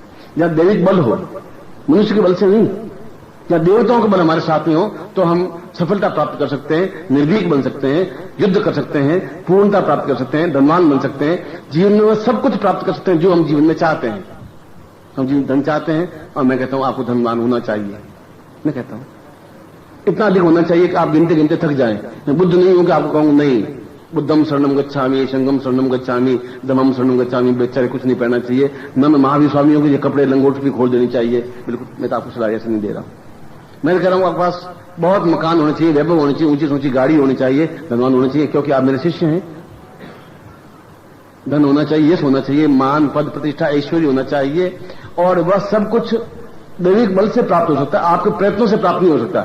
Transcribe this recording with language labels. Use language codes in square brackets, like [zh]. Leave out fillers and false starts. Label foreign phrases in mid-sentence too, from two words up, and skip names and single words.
[hi] जहां दैविक बल हो, मनुष्य के बल से नहीं, जहां देवताओं का बल हमारे साथ में हो, तो हम सफलता प्राप्त कर सकते हैं, निर्भीक बन सकते हैं, युद्ध कर सकते हैं, पूर्णता प्राप्त कर सकते हैं, धनवान बन सकते हैं, जीवन में सब कुछ प्राप्त कर सकते हैं जो हम जीवन में चाहते हैं। हम जीवन धन चाहते हैं, और मैं कहता हूं आपको धनवान होना चाहिए। मैं कहता हूं इतना अधिक होना चाहिए कि आप गिनते गिनते थक जाएं। मैं बुद्ध नहीं हूं कि आपको कहूं नहीं, [pi] बुद्धम शरणम गच्छामि, संगम शरणम गच्छामि, धम्मम शरणम गच्छामि, [hi] बेचारे कुछ नहीं पहनना चाहिए। न महावीर स्वामियों के ये कपड़े लंगोट भी खोल देनी चाहिए। बिल्कुल, मैं तो आपको सलाह ऐसे नहीं दे रहा हूं। मैं कह रहा हूं आपके पास बहुत मकान होने चाहिए, वैभव होनी चाहिए, ऊंची ऊंची गाड़ी होनी चाहिए, धनवान होना चाहिए, क्योंकि आप मेरे शिष्य हैं। धन होना चाहिए, यश होना चाहिए, मान पद प्रतिष्ठा ऐश्वर्य होना चाहिए, और वह सब कुछ दैविक बल से प्राप्त हो सकता है, आपके प्रयत्नों से प्राप्त नहीं हो सकता।